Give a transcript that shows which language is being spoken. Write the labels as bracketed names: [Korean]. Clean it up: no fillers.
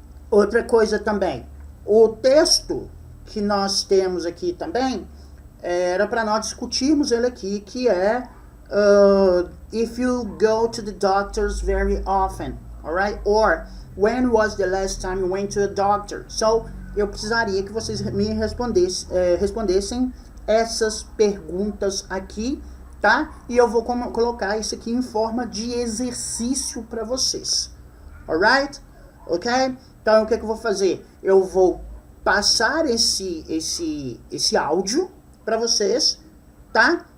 [Portuguese] Outra coisa também. O texto que nós temos aqui também, era para nós discutirmos ele aqui, que é if you go to the doctors very often, alright? [English] Or, when was the last time you went to a doctor? [Portuguese] So, eu precisaria que vocês me respondessem essas perguntas aqui, tá? E eu vou colocar isso aqui em forma de exercício para vocês, alright? Ok? Então, o que eu vou fazer? Eu vou passar esse áudio para vocês, tá?